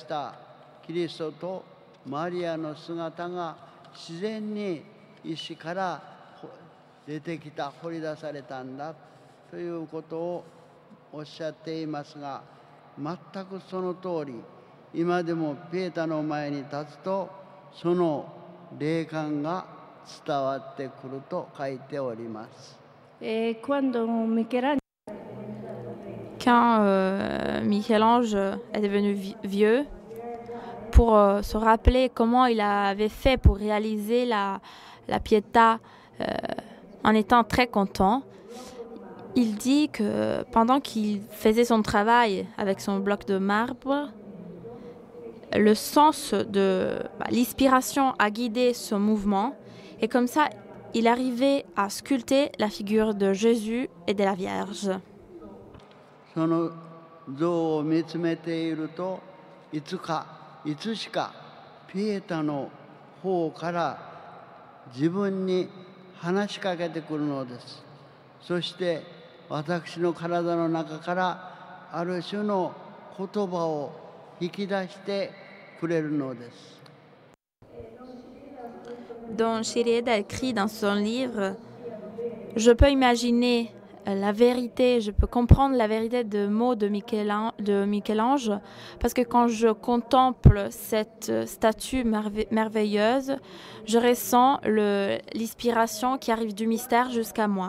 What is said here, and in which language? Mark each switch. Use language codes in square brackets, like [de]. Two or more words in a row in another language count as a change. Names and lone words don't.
[ja] したキリストとマリアの姿が自然に石から出てきた、掘り出されたんだということをおっしゃっていますが、全くその通り、今でもピエタの前に立つとその霊感が伝わってくると書いております。 [fr] Quand Michel-Ange est devenu vieux, pour se rappeler comment il avait fait pour réaliser la Pietà en étant très content, il dit que pendant qu'il faisait son travail avec son bloc de marbre, le sens de l'inspiration a guidé son mouvement et comme ça, il arrivait à sculpter la figure de Jésus et de la Vierge. [ja] その像を見つめていると、いつしかピエタの方から自分に話しかけてくるのです。そして私の体の中からある種の言葉を引き出してくれるのです。 [fr] Don Shirieda écrit dans son livre, je peux imaginer la vérité, je peux comprendre la vérité de mots de Michel-Ange, parce que quand je contemple cette statue merveilleuse, je ressens l'inspiration qui arrive du mystère jusqu'à moi.